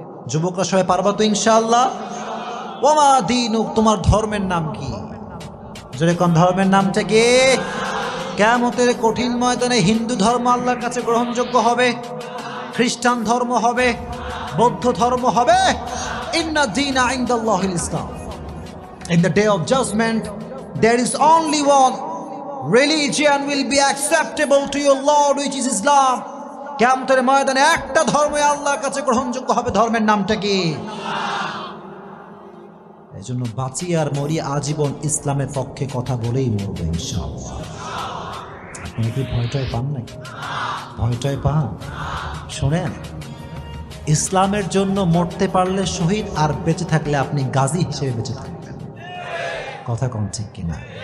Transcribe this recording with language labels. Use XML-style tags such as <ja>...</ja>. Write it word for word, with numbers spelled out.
<bn>যুবকরা সবাই পারবা তো ইনশাআল্লাহ? ওমা দিন, তোমার ধর্মের নাম কি? জোরে কন ধর্মের নামটা কি? কিয়ামতের কঠিন ময়দানে হিন্দু ধর্ম আল্লাহর কাছে গ্রহণযোগ্য হবে, খ্রিস্টান ধর্ম হবে, বৌদ্ধ ধর্ম হবে।</bn> <ar>ইন্না দীনা ইনদাল্লাহিল ইসলাম।</ar> <en>In the day of judgment, there is only one religion will be acceptable to your Lord, which is Islam.</en> <bn>কিয়ামতের ময়দানে একটা ধর্মই আল্লাহর কাছে গ্রহণযোগ্য হবে, ধর্মের নামটা কি? এই জন্য বাঁচি আর মরি, আজীবন ইসলামের পক্ষে কথা বলেই মরবে ইনশাআল্লাহ। আপনি কি ভয়টায় পান নাকি? ভয়টায় পান? শোনেন, ইসলামের জন্য মরতে পারলে শহীদ, আর বেঁচে থাকলে আপনি গাজী হিসেবে বেঁচে থাকবেন। কথা কম ঠিক কিনা?</bn>